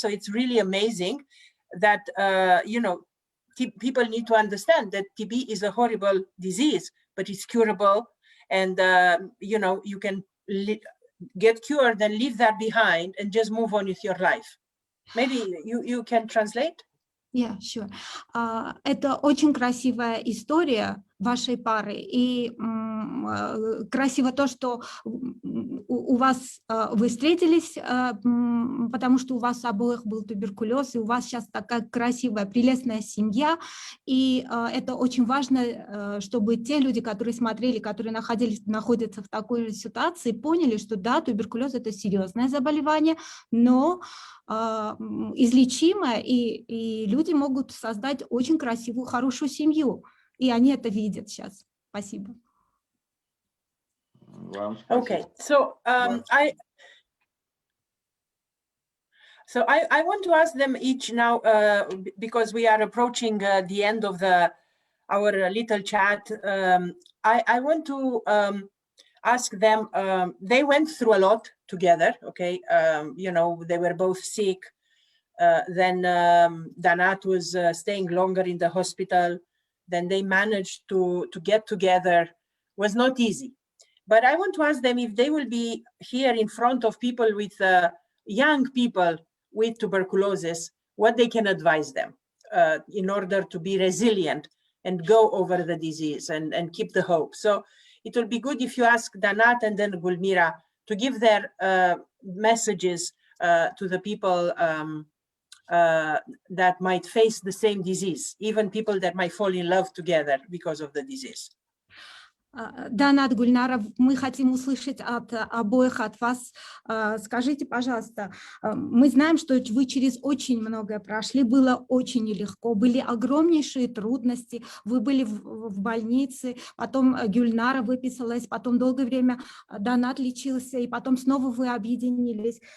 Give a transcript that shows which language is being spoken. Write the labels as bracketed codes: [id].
[en] So it's really amazing that, you know, people need to understand that TB is a horrible disease, but it's curable. And, you know, you can get cured and leave that behind and just move on with your life. Maybe you can translate? Yeah, sure. [ru] Это очень красивая история вашей пары, и красиво то, что у вас вы встретились, потому что у вас обоих был туберкулез, и у вас сейчас такая красивая, прелестная семья, и это очень важно, чтобы те люди, которые смотрели, которые находятся в такой же ситуации, поняли, что да, туберкулез – это серьезное заболевание, но излечимое, и люди могут создать очень красивую, хорошую семью. И они это видят сейчас. Спасибо. [en] Okay, so I want to ask them each now, because we are approaching the end of our little chat. I want to ask them, they went through a lot together, okay? You know, they were both sick. Then Danat was staying longer in the hospital. Then they managed to get together. It was not easy. But I want to ask them if they will be here in front of people with young people with tuberculosis, what they can advise them in order to be resilient and go over the disease and keep the hope. So it will be good if you ask Danat and then Gulmira to give their messages to the people that might face the same disease, even people that might fall in love together because of the disease. [ru] Донат, Гульнара, мы хотим услышать от обоих, от вас. Скажите, пожалуйста, мы знаем, что вы через очень многое прошли, было очень нелегко, были огромнейшие трудности, вы были в больнице, потом Гульнара выписалась, потом долгое время Донат лечился, и потом снова вы объединились.